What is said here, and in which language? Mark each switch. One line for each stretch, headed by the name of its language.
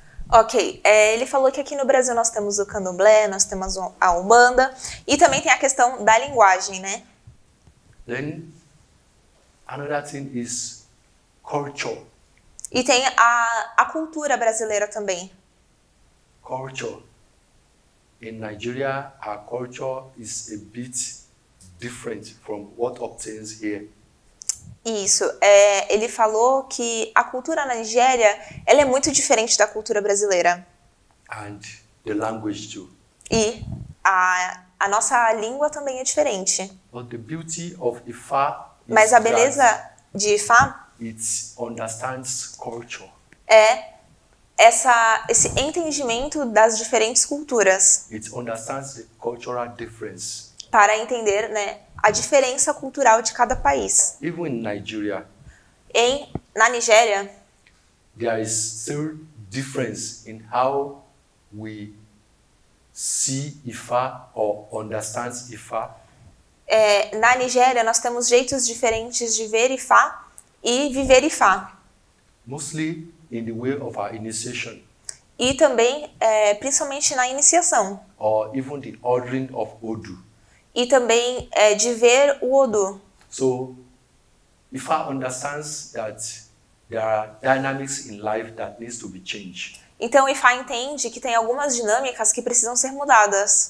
Portuguese: Ok, ele falou que aqui no Brasil nós temos o candomblé, nós temos a umbanda e também tem a questão da linguagem, né?
English: Then another thing is culture.
Portuguese: E tem a cultura brasileira também.
English: Culture. In Nigeria, our culture is a bit different from what obtains here.
Portuguese: Isso, ele falou que a cultura na Nigéria, ela é muito diferente da cultura brasileira.
English: And the language too.
Portuguese: E a nossa língua também é diferente.
English: But the beauty of Ifa is
Portuguese: Mas a
English: that
Portuguese: beleza de Ifá
English: it understands culture.
Portuguese: é esse entendimento das diferentes culturas,
English: It understands the cultural difference.
Portuguese: para entender, né, a diferença cultural de cada país.
English: Even in Nigeria,
Portuguese: Na Nigéria,
English: there is still difference in how we see Ifa or understand Ifa.
Portuguese: Na Nigéria nós temos jeitos diferentes de ver Ifá e viver Ifá.
English: Mostly in the way of our initiation
Portuguese: E também, principalmente na iniciação.
English: or even the ordering of Odu.
Portuguese: E também de ver o Odu.
English: So, Ifa understands that there are dynamics in life that needs to be changed.
Portuguese: Então Ifá entende que tem algumas dinâmicas que precisam ser mudadas.